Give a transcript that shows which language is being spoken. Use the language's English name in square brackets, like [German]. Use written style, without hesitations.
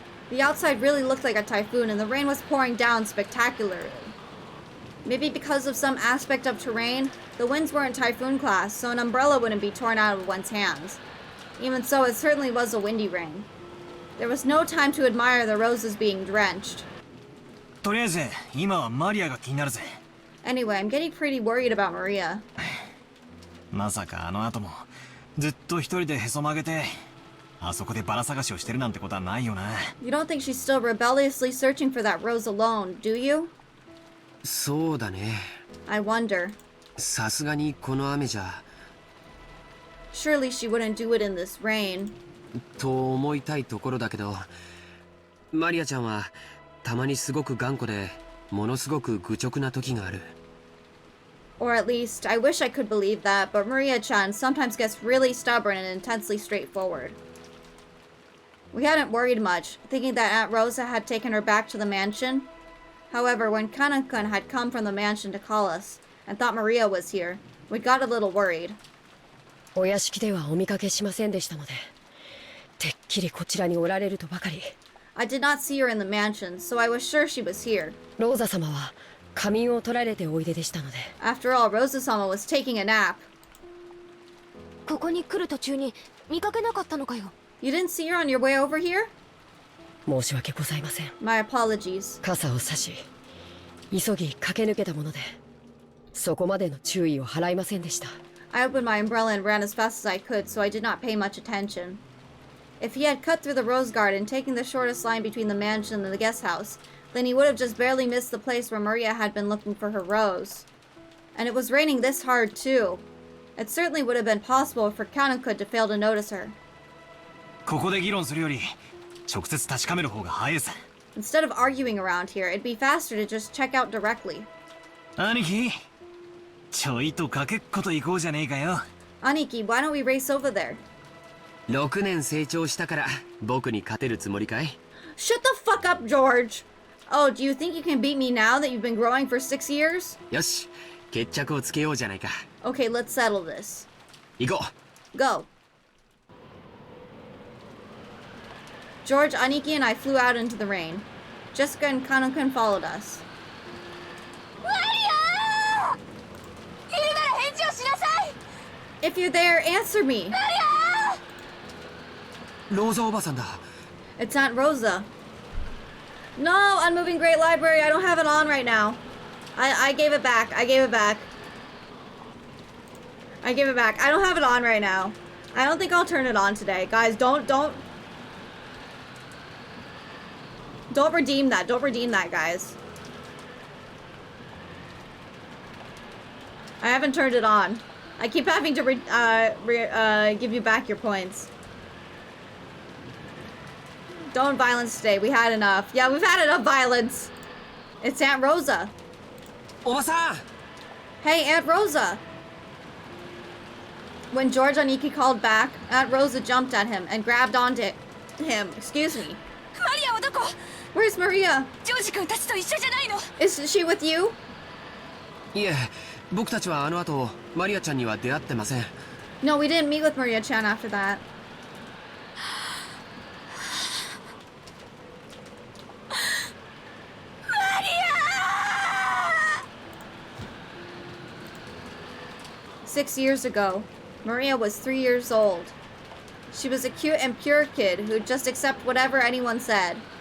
[English] The outside really looked like a typhoon and the rain was pouring down spectacularly. Maybe because of some aspect of terrain, the winds weren't typhoon class, so an umbrella wouldn't be torn out of one's hands. Even so, it certainly was a windy rain. There was no time to admire the roses being drenched. [Japanese] とりあえず今はマリアが気になるぜ。 [English] Anyway, I'm getting pretty worried about Maria. [Japanese] まさかあの後もずっと一人でへそ曲げてあそこでバラ探しをしてるなんてことはないよな。 [English] You don't think she's still rebelliously searching for that rose alone, do you? [Japanese] そうだね。 [English] I wonder. [Japanese] さすがにこの雨じゃ。 [English] Surely she wouldn't do it in this rain. [Japanese] と思いたいところだけど、マリアちゃんはたまにすごく頑固で、ものすごく愚直な時がある。 [English] Or at least, I wish I could believe that, but Maria-chan sometimes gets really stubborn and intensely straightforward. We hadn't worried much, thinking that Aunt Rosa had taken her back to the mansion. However, when Kana-kun had come from the mansion to call us, and thought Maria was here, we got a little worried. [Japanese] お屋敷ではお見かけしませんでしたので、てっきりこちらにおられるとばかり。 [English] I did not see her in the mansion, so I was sure she was here. [Japanese] ローザ様は仮眠を取られておいででしたので。 [English] After all, Rosa-sama was taking a nap. [Japanese] ここに来る途中に見かけなかったのかよ。 [English] You didn't see her on your way over here? [Japanese] 申し訳ございません。 [English] My apologies. [Japanese] 傘を差し、急ぎ駆け抜けたもので、そこまでの注意を払いませんでした。 [English] I opened my umbrella and ran as fast as I could, so I did not pay much attention. If he had cut through the rose garden, taking the shortest line between the mansion and the guest house, then he would have just barely missed the place where Maria had been looking for her rose. And it was raining this hard, too. It certainly would have been possible for Kanokun to fail to notice her. [Japanese] ここで議論するより直接確かめる方が早いさ。 [English] Instead of arguing around here, it'd be faster to just check out directly. [Japanese] 兄貴、ちょいとかけっこと行こうじゃねえかよ。 [English] Aniki, why don't we race over there? [Japanese] 6年成長したから僕に勝てるつもりかい？ [English] Shut the fuck up, George! Oh, do you think you can beat me now that you've been growing for 6 years? [Japanese] よし、決着をつけようじゃないか。 [English] Okay, let's settle this. [Japanese] 行こう。 [English] Go. George, Aniki, and I flew out into the rain. Jessica and Kanokun followed us. [Japanese] マリア！いるなら返事をしなさい！ [English] If you're there, answer me! [Japanese] マリア！ローザおばさんだ。 [English] It's Aunt Rosa. No, Unmoving Great Library, I don't have it on right now. I gave it back. I gave it back. I gave it back. I don't have it on right now. I don't think I'll turn it on today. Guys, don't redeem that. Don't redeem that, guys. I haven't turned it on. I keep having to give you back your points. Don't violence today. We had enough. Yeah, we've had enough violence. It's Aunt Rosa. [Japanese] おばさん！ [English] Hey, Aunt Rosa. When George Aniki called back, Aunt Rosa jumped at him and grabbed onto him. Excuse me. [Japanese] マリアはどこ？ [English] Where's Maria? [Japanese] ジョージ君たちと一緒じゃないの？ [English] Is she with you? [Japanese] いえ、僕たちはあの後マリアちゃんには出会ってません。 [English] No, we didn't meet with Maria-chan after that. Maria! 6 years ago, Maria was 3 years old. She was a cute and pure kid who'd just accept whatever anyone said.